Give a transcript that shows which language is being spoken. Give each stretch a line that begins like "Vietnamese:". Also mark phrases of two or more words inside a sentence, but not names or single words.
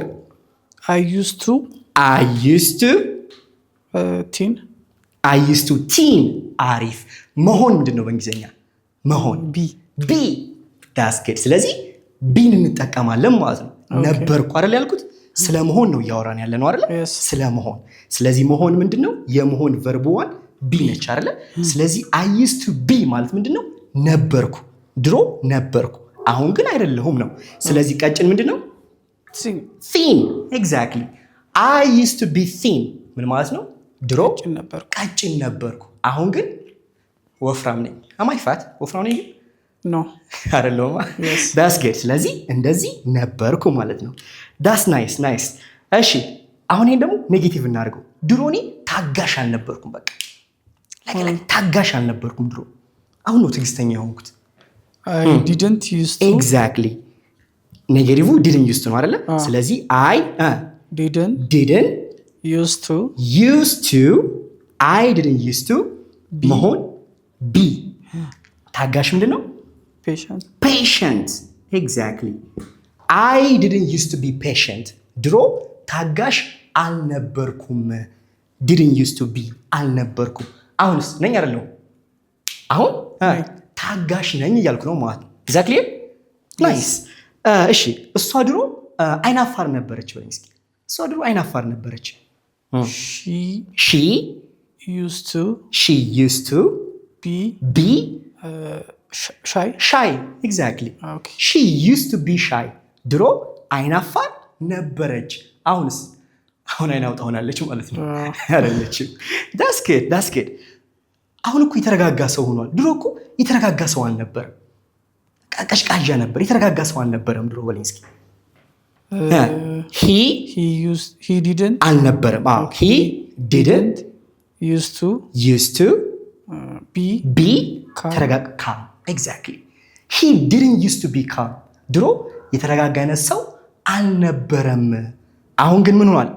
English: I used to
Amharic: teen አሪፍ። መሆን ምንድን ነው በእንግሊዝኛ? መሆን
English: be that's good
Amharic: ስለዚህ ቢን እንጠቀማለን ማለት ነው። ነበርኩ አይደል ያልኩት? ስለመሆን ነው እያወራን ያለ ነው አይደል? ስለመሆን። ስለዚህ መሆን ምንድነው? የመሆን
English: verb one be
Amharic: ነች አይደል? ስለዚህ
English: I used to be
Amharic: ማለት ምንድነው? ነበርኩ፣ ድሮ ነበርኩ፣ አሁን ግን አይደለሁም ነው። ስለዚህ ቀጭን ምንድነው?
English: thin exactly I used to be thin
Amharic: ምን ማለት ነው? ድሮ ቀጭን ነበርኩ፣ አሁን ግን ወፍራም ነኝ።
English: am I fat?
Amharic: ወፍራም ነኝ
English: ኖ
Amharic: አይደለሁም።
English: that's good
Amharic: ስለዚህ እንደዚህ ነበርኩ ማለት ነው።
English: that's nice
Amharic: እሺ አሁን ይሄን ደግሞ ኔጌቲቭ እናድርገው። ድሮ እኔ ታጋሽ አልነበርኩም። በቃ ታጋሽ አልነበርኩም ድሮ፣ አሁን ነው ትዕግስተኛ የሆንኩት።
English: I didn't used to exactly ኔጌቲቭ didn't used to
Amharic: ነው አይደለ? ስለዚህ
English: I didn't used to I didn't used to መሆን be
Amharic: ታጋሽ ምንድን ነው?
English: patient exactly I didn't used to be patient
Amharic: ድሮ ታጋሽ አልነበርኩም።
English: didn't used to be አልነበርኩም።
Amharic: አሁንስ ነኝ አይደለሁ? አሁን ታጋሽ ነኝ እያልኩ ነው ማለት ነው።
English: exactly nice
Amharic: እሺ እሷ ድሮ አይናፋር ነበረች በለኝ እስኪ። እሷ ድሮ አይናፋር ነበረች።
English: she used to be shy exactly she used to be shy
Amharic: ድሮ አይናፋር ነበረች። አሁንስ አሁን አይናውጣ ሆናለች ማለት ነው አይደለችም።
English: that's good
Amharic: አሁን እኮ የተረጋጋ ሰው ሆኗል። ድሮ እኮ የተረጋጋ ሰው አልነበረም። ቀሽቃዣ ነበር። የተረጋጋ ሰው አልነበረም ድሮ በለኝ እስኪ።
English: he didn't
Amharic: አልነበረም።
English: he didn't used to be calm exactly he didn't used to be calm
Amharic: ድሮ የተረጋጋ አይነት ሰው አልነበረም። አሁን ግን ምን ሆኗል?